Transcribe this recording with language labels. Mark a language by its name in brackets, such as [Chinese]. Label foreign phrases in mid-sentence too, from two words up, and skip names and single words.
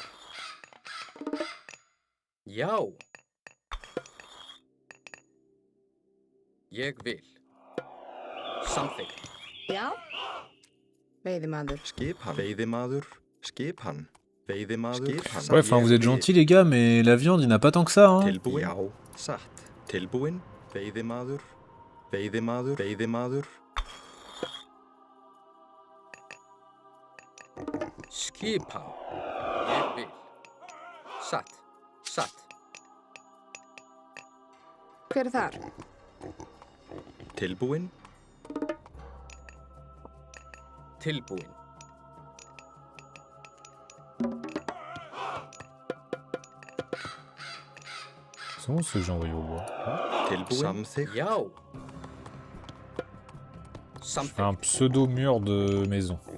[Icelandic] Já. Ég vil. Samþykkt. Já. Veiðimaður. Skipan. Veiðimaður. Skipan. Veiðimaður. [French] Ouais, enfin vous êtes gentils les gars, mais la viande il n'y en a pas tant que ça. Hein. [Icelandic] Tilbúin. Já. Satt. Tilbúin. Veiðimaður. Veiðimaður. Veiðimaður. Skipan. Ég vil. Satt. Satt. Hver þar? Tilbúin. Tilbúin. [French] C'est bon ce que j'ai envoyé au bois. [Icelandic] Tilbúin. Samþykkt. Já. [French] Je fais un [Icelandic] Samþykkt. [French] pseudo mur de maison.